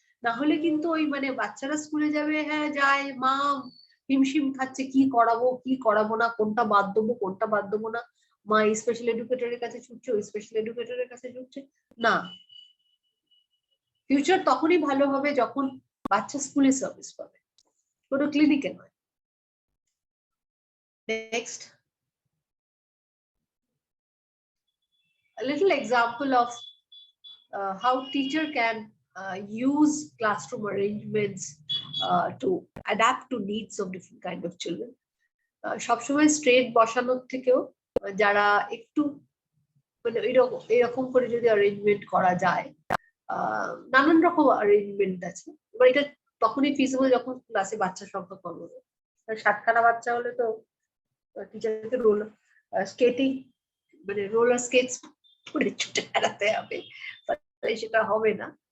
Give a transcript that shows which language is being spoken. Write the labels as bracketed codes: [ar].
[bn] না হলে কিন্তু ওই মানে বাচ্চারা স্কুলে যাবে, হ্যাঁ যায়, মা হিমশিম খাচ্ছে কি করাবো কি করাবো না, কোনটা বাদ দেবো কোনটা বাদ দেবো না, মা এই স্পেশাল এডুকেটরের কাছে ছুটছে, ওই স্পেশাল এডুকেটরের কাছে ছুটছে না। ফিউচার তখনই ভালো হবে যখন বাচ্চা স্কুলে সার্ভিস পাবে, কোনো ক্লিনিকে নয়। [en] Next, a little example of how teacher can use classroom arrangements to adapt to needs of different kind of children. [bn] সবসময় স্ট্রেট বসানোর থেকেও যারা একটু মানে এরকম করে যদি অ্যারেঞ্জমেন্ট করা যায়, নানান রকম অ্যারেঞ্জমেন্ট আছে। এবার এটা তখনই ফিজিবল যখন ক্লাসে বাচ্চার সংখ্যা কম হবে। 7খানা বাচ্চা হলে তো টিচারকে স্কেটিং মানে রোলার স্কেটস পরে ছুটে বেড়াতে হবে, সেটা হবে না।